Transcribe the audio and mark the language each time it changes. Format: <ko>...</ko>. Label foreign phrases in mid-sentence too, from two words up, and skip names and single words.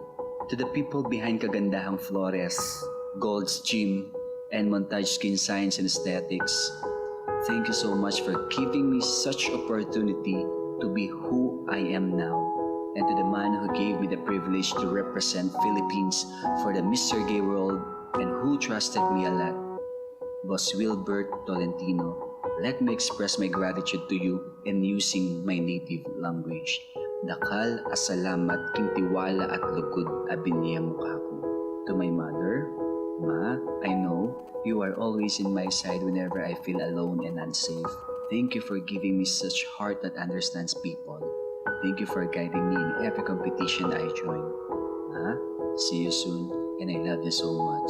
<en>To the people behind Kagandahang Flores, Gold's Gym, and Montage Skin Science and Aesthetics, thank you so much for giving me such opportunity to be who I am now. And to the man who gave me the privilege to represent Philippines for the Mr. Gay World and who trusted me a lot, Boss Wilbert Tolentino, let me express my gratitude to you in using my native language.</en> <pam>Dakal asalamat king tiwala at lugod abinya mukha ko.</pam> <en>To my mother, Ma, I know you are always in my side whenever I feel alone and unsafe. Thank you for giving me such heart that understands people. Thank you for guiding me in every competition I join. Ma, see you soon and I love you so much.</en>